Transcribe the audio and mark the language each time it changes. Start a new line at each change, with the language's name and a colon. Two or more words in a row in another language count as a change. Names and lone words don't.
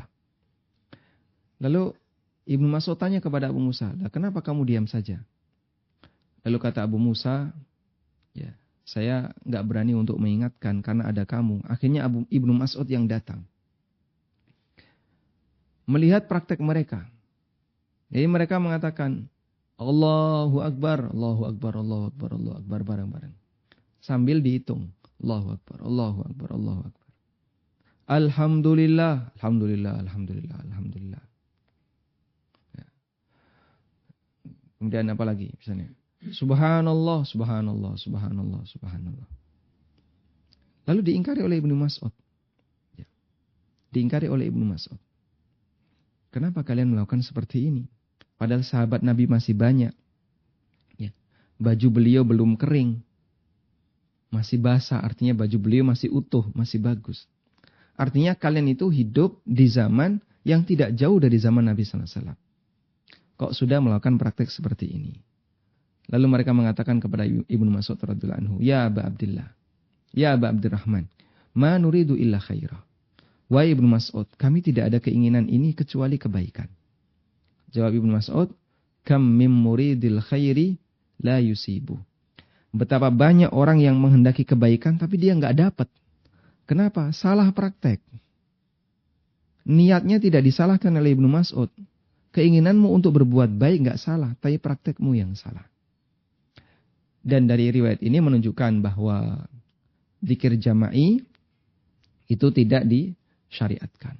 Indonesian: Lalu Ibnu Mas'ud tanya kepada Abu Musa, kenapa kamu diam saja? Lalu kata Abu Musa, ya, saya nggak berani untuk mengingatkan karena ada kamu. Akhirnya Ibnu Mas'ud yang datang. Melihat praktek mereka. Jadi mereka mengatakan,
Arabic: الله أكبر، الله أكبر، الله أكبر، الله أكبر, bareng-bareng.
Indonesian: Sambil dihitung.
Arabic: الله أكبر، الله أكبر، الله أكبر. الحمد لله، الحمد لله، الحمد لله، الحمد لله.
Indonesian: Ya. Kemudian apa lagi misalnya?
Arabic: سبحان الله، سبحان الله، سبحان الله، سبحان الله.
Indonesian: Lalu diingkari oleh Ibnu Mas'ud. Ya. Diingkari oleh Ibnu Mas'ud. Kenapa kalian melakukan seperti ini? Padahal sahabat Nabi masih banyak. Ya. Baju beliau belum kering. Masih basah, artinya baju beliau masih utuh, masih bagus. Artinya kalian itu hidup di zaman yang tidak jauh dari zaman Nabi SAW. kok sudah melakukan praktek seperti ini. Lalu mereka mengatakan kepada Ibnu Mas'ud
Arabic: رضي الله عنه, "يا أبا عبد الله، يا أبا عبد الرحمن، ما نريد إلا خيرا."
Indonesian: Wahai Ibnu Mas'ud, kami tidak ada keinginan ini kecuali kebaikan.
Arabic: Jawab Ibnu Mas'ud, "كم من مريد للخير لا يصيبه."
Indonesian: Betapa banyak orang yang menghendaki kebaikan tapi dia nggak dapat. Kenapa? Salah praktek. Niatnya tidak disalahkan oleh Ibnu Mas'ud. Keinginanmu untuk berbuat baik nggak salah, tapi praktekmu yang salah. Dan dari riwayat ini menunjukkan bahwa zikir jama'i itu tidak disyariatkan.